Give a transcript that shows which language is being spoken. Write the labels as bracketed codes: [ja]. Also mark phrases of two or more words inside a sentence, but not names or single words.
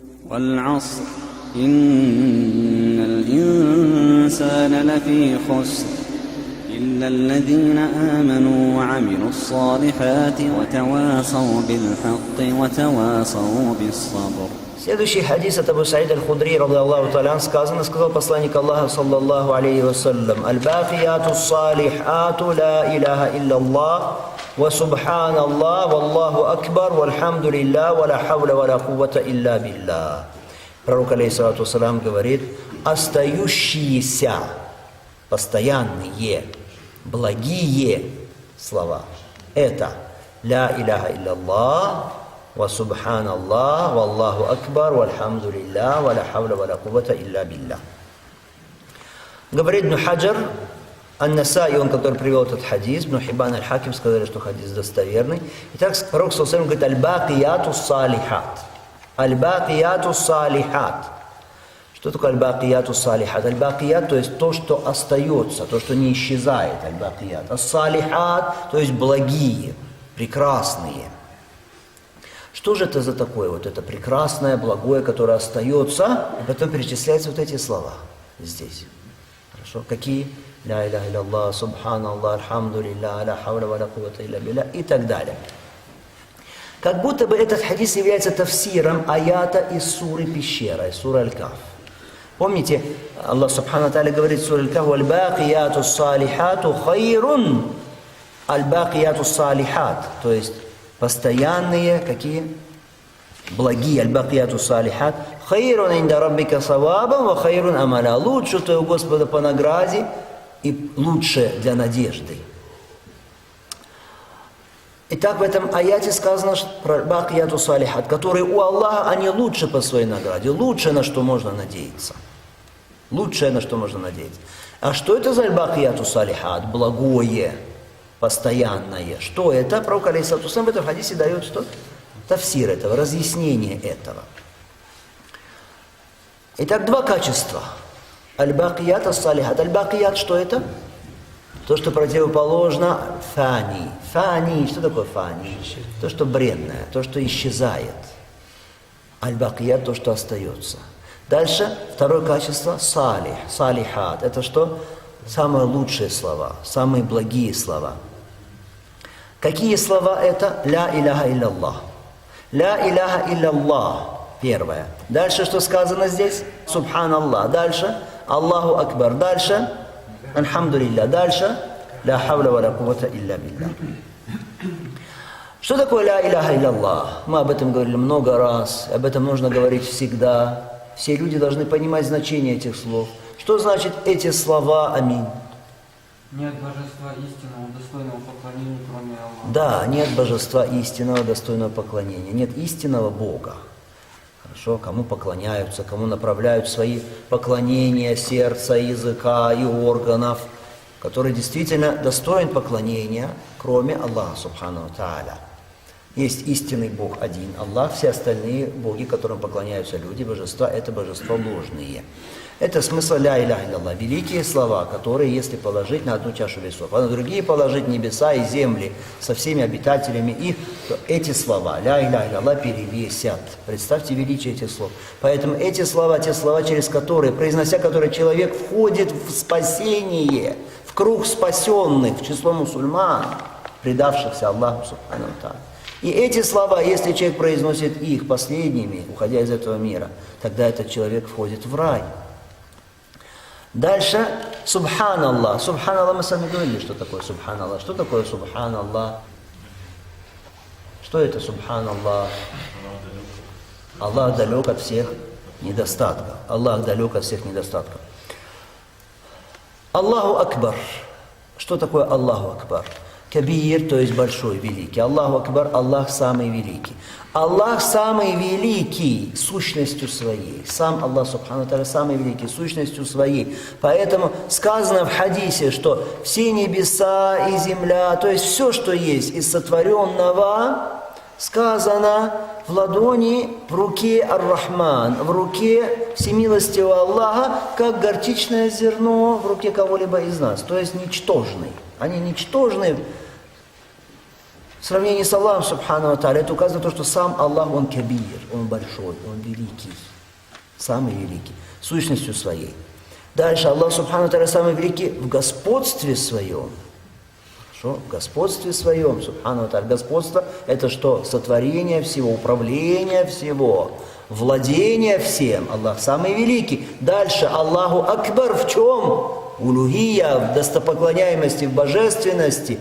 [ar] والعصر إن الإنسان لفي خسر إلا الذين آمنوا وعملوا الصالحات وتواصوا بالحق وتواصوا بالصبر. [ru] Следующий хадис от Абу Саида аль-Худри, [ar] رضي الله تعالى, [ru] сказал посланник Аллаха, [ar] صلى الله عليه وسلم: «الباقيات الصالحات لا إله إلا الله وسبحان الله والله أكبر والحمد لله ولا حول ولا قوة إلا بالله». [ru] Пророк, [ar] عليه الصلاة والسلام, [ru] говорит: остающиеся, постоянные, благие слова — это [ar] لا إله إلا الله وسبحان الله والله أكبر والحمد لله ولا حول ولا قوة إلا بالله. [ru] Говорит Ибн Хаджар, Ан-Насаи, он, который привел этот хадис, Ибн Хиббан аль-Хаким сказали, что хадис достоверный. Итак, пророк [ar] صلى الله عليه وسلم [ru] говорит: [ar] الباقيات الصالحات. الباقيات الصالحات. [ru] Что такое [ar] الباقيات الصالحات? الباقيات, [ru] то есть то, что остается, то, что не исчезает, [ar] الباقيات. الصالحات, [ru] то есть благие, прекрасные. Что же это за такое вот это прекрасное, благое, которое остается, и потом перечисляются вот эти слова здесь. Хорошо? Какие? [ar] لا إله إلا الله سبحان الله الحمد لله لا حول ولا قوة إلا بالله [ru] и так далее. Как будто бы этот хадис является тафсиром аята из суры Пещера, из суры Аль-Каф. Помните, Аллах [ar] سبحانه وتعالى [ru] говорит в суре Аль-Каф: [ar] «الباقيات الصالحات خير». الباقيات الصالحات, [ru] то есть постоянные, какие? Благие. [ar] الباقيات الصالحات. خير عند ربك ثوابا وخير أملا. [ru] Лучше твоего Господа по награде и лучше для надежды. Итак, в этом аяте сказано про [ar] الباقيات الصالحات, [ru] которые у Аллаха, они лучше по своей награде, лучше, на что можно надеяться. Лучшее, на что можно надеяться. А что это за [ar] الباقيات الصالحات? [ru] Благое, постоянное. Что это? Пророк, [ar] عليه الصلاة والسلام, [ru] в этом хадисе дает что? Тафсир этого, разъяснение этого. Итак, два качества. [ar] الباقيات الصالحات. الباقيات, [ru] что это? То, что противоположно фани. Фани, что такое фани? То, что бренное, то, что исчезает. [ar] الباقيات, [ru] то, что остается. Дальше, второе качество — [ar] صالح، صالحات. [ru] Это что? Самые лучшие слова, самые благие слова. Какие слова это? [ar] لا إله إلا الله. لا إله إلا الله. [ru] Первое. Дальше что сказано здесь? [ar] سبحان الله. Дальше الله أكبر. [ru] Дальше альхамдулиллах. [ar] Дальше لا حول ولا قوة إلا بالله. [ru] Что такое [ar] لا إله إلا الله? [ru] Мы об этом говорили много раз. Об этом нужно говорить всегда. Все люди должны понимать значение этих слов. Что значит эти слова? Аминь. Нет божества истинного, достойного поклонения, кроме Аллаха. Да, нет божества истинного, достойного поклонения. Нет истинного Бога. Хорошо, кому поклоняются, кому направляют свои поклонения сердца, языка и органов, который действительно достоин поклонения, кроме Аллаха [ar] سبحانه وتعالى. [ru] Есть истинный Бог один, Аллах, все остальные боги, которым поклоняются люди, божества, это божества ложные. Это смысл [ar] لا إله إلا الله. [ru] Великие слова, которые, если положить на одну чашу весов, а на другие положить небеса и земли со всеми обитателями их, то эти слова, [ar] لا إله إلا الله, [ru] перевесят. Представьте величие этих слов. Поэтому эти слова, те слова, через которые, произнося которые, человек входит в спасение, в круг спасенных, в число мусульман, предавшихся Аллаху [ar] سبحانه وتعالى. [ru] И эти слова, если человек произносит их последними, уходя из этого мира, тогда этот человек входит в рай. Дальше, субханаллах. Субханаллах, мы сами говорили, что такое субханаллах. Что такое субханаллах? Что это субханаллах? Аллах далек от всех недостатков. Аллах далек от всех недостатков. [ar] الله أكبر. [ru] Что такое [ar] الله أكبر? [ru] Кабир, то есть большой, великий. [ar] الله أكبر, [ru] Аллах самый великий. Аллах самый великий сущностью своей. Сам Аллах [ar] سبحانه وتعالى [ru] самый великий сущностью своей. Поэтому сказано в хадисе, что все небеса и земля, то есть все, что есть из сотворенного, сказано в ладони, в руке Ар-Рахман, в руке всемилостивого Аллаха, как горчичное зерно в руке кого-либо из нас. То есть ничтожный. Они ничтожны в В сравнении с Аллахом, [ar] سبحانه وتعالى, [ru] это указано то, что сам Аллах, Он кабир, Он большой, Он великий, самый великий, сущностью своей. Дальше Аллах, [ar] سبحانه وتعالى, [ru] самый великий в господстве своем. Хорошо? В господстве своем, [ar] سبحانه وتعالى. [ru] Господство – это что? Сотворение всего, управление всего, владение всем. Аллах самый великий. Дальше [ar] الله أكبر [ru] в чем? Улухия, в достопоклоняемости, в божественности.